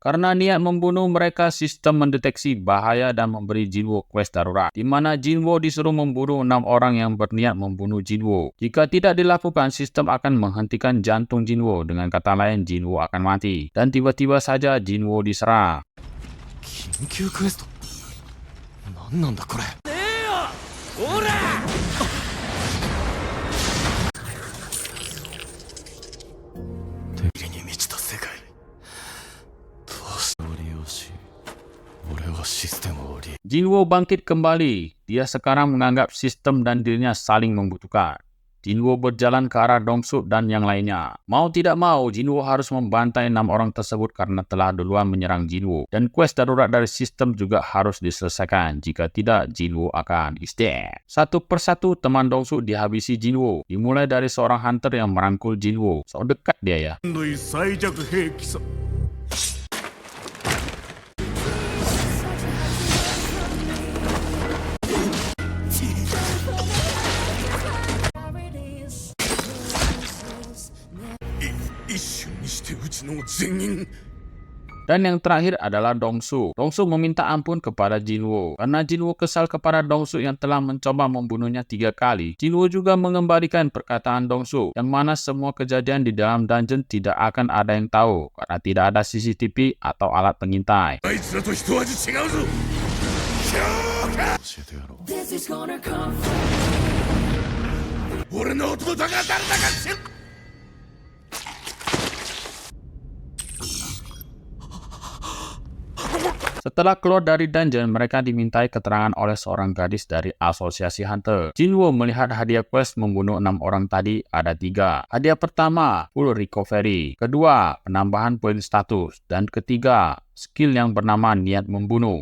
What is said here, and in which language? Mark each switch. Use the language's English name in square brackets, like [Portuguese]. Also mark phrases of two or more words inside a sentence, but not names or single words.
[Indonesian] Karena niat membunuh mereka, sistem mendeteksi bahaya dan memberi Jin-woo quest darurat, di mana Jin-woo disuruh membunuh 6 orang yang berniat membunuh Jin-woo. Jika tidak dilakukan, sistem akan menghentikan jantung Jin-woo. Dengan kata lain, Jin-woo akan mati. Dan tiba-tiba saja Jin-woo diserang. [Japanese] 緊急クエスト。何なんだこれ。ねえよ。ほら。敵に満ちた世界。どうしてを利用し、俺はシステムを利用。 [Indonesian] Jin-woo bangkit kembali. Dia sekarang menganggap sistem dan dirinya saling membutuhkan. Jin-woo berjalan ke arah Dong-suk dan yang lainnya. Mau tidak mau, Jin-woo harus membantai 6 orang tersebut karena telah duluan menyerang Jin-woo. Dan quest darurat dari sistem juga harus diselesaikan. Jika tidak, Jin-woo akan [English] is dead. [Indonesian] Satu persatu teman Dong-suk dihabisi Jin-woo. Dimulai dari seorang hunter yang merangkul Jin-woo. So dekat dia ya. [Japanese] 最弱兵器さ。一瞬にしてうちの全員。 [Indonesian] Dan yang terakhir adalah Dong-suk. Dong-suk meminta ampun kepada Jin-woo. Karena Jin-woo kesal kepada Dong-suk yang telah mencoba membunuhnya 3 kali. Jin-woo juga mengembalikan perkataan Dong-suk, yang mana semua kejadian di dalam dungeon tidak akan ada yang tahu, karena tidak ada CCTV atau alat pengintai. [Japanese] あいつらと一味違うぞ。教えてやろう。俺の弟が誰だか知る。あ [Indonesian] Setelah keluar dari dungeon, mereka dimintai keterangan oleh seorang gadis dari asosiasi Hunter. Jinwoo melihat hadiah quest membunuh 6 orang tadi ada 3. Hadiah pertama, [English] full recovery. [Indonesian] Kedua, penambahan poin status. Dan ketiga, skill yang bernama niat membunuh.